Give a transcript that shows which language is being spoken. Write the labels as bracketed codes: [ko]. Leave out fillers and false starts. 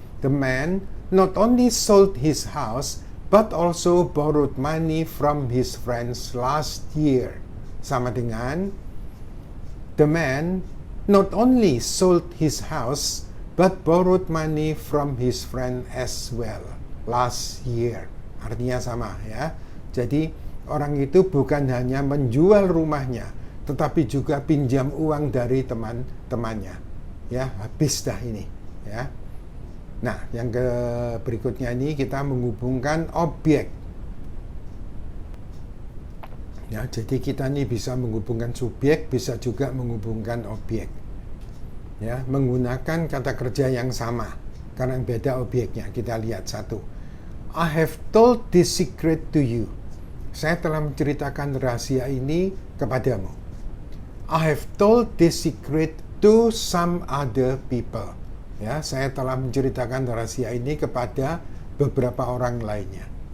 [en] The man not only sold his house but also borrowed money from his friends last year. [id] Sama dengan [en] the man not only sold his house but borrowed money from his friend as well last year. [id] Artinya sama ya. Jadi orang itu bukan hanya menjual rumahnya, tetapi juga pinjam uang dari teman-temannya. Ya, habis dah ini, ya. Nah, yang berikutnya ini kita menghubungkan objek. Ya, jadi kita ini bisa menghubungkan subjek, bisa juga menghubungkan objek. Ya, menggunakan kata kerja yang sama, karena beda objeknya. Kita lihat satu. [en] I have told this secret to you. [id] Saya telah menceritakan rahasia ini kepadamu. [en] I have told this secret to some other people. [id] Ya, saya telah menceritakan rahasia ini kepada beberapa orang lainnya.